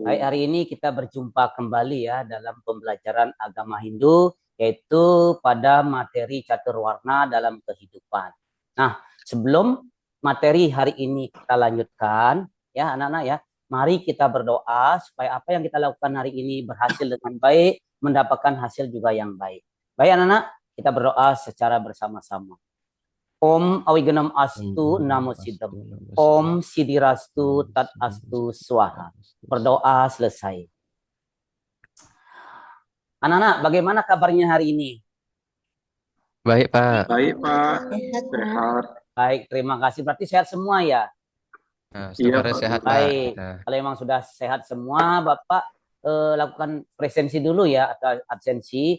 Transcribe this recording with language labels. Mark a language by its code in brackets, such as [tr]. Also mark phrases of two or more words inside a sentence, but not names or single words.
[id] Baik, hari ini kita berjumpa kembali ya dalam pembelajaran agama Hindu, yaitu pada materi catur warna dalam kehidupan. Nah, sebelum materi hari ini kita lanjutkan, ya anak-anak ya, mari kita berdoa supaya apa yang kita lakukan hari ini berhasil dengan baik, mendapatkan hasil juga yang baik. Baik anak-anak, kita berdoa secara bersama-sama. [sa] Om Awigenam Astu Namo Siddham. Om Sidirastu Tat Astu Swaha. [id] Berdoa selesai. Anak-anak, bagaimana kabarnya hari ini? Baik, Pak. Baik, Pak. Sehat. Baik, terima kasih. Berarti sehat semua ya? Nah, Iya, sekarang Pak sehat, Guru. Pak. Baik. Nah, Kalau memang sudah sehat semua, Bapak lakukan presensi dulu ya atau absensi.